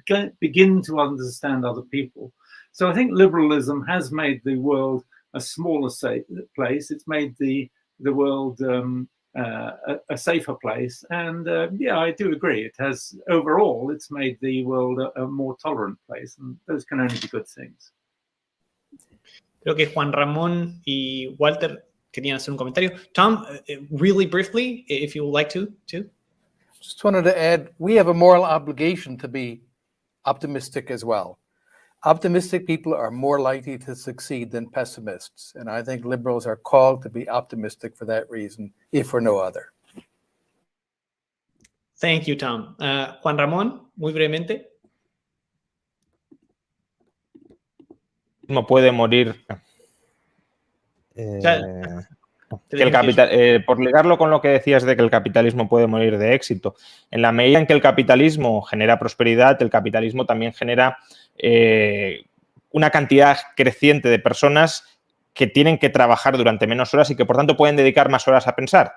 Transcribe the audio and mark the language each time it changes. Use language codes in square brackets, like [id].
[en] We begin to understand other people. So I think liberalism has made the world a smaller place. It's made the world a safer place. And I do agree. It has, overall, it's made the world a more tolerant place. And those can only be good things. [es] Creo que Juan Ramón y Walter querían hacer un comentario. [en] Tom, really briefly, if you would like to, too. Just wanted to add, we have a moral obligation to be optimistic as well. Optimistic people are more likely to succeed than pessimists. And I think liberals are called to be optimistic for that reason, if for no other. Thank you, Tom. [es] Juan Ramón, muy brevemente. Puede morir. Por ligarlo con lo que decías de que el capitalismo puede morir de éxito, en la medida en que el capitalismo genera prosperidad, el capitalismo también genera una cantidad creciente de personas que tienen que trabajar durante menos horas y que por tanto pueden dedicar más horas a pensar.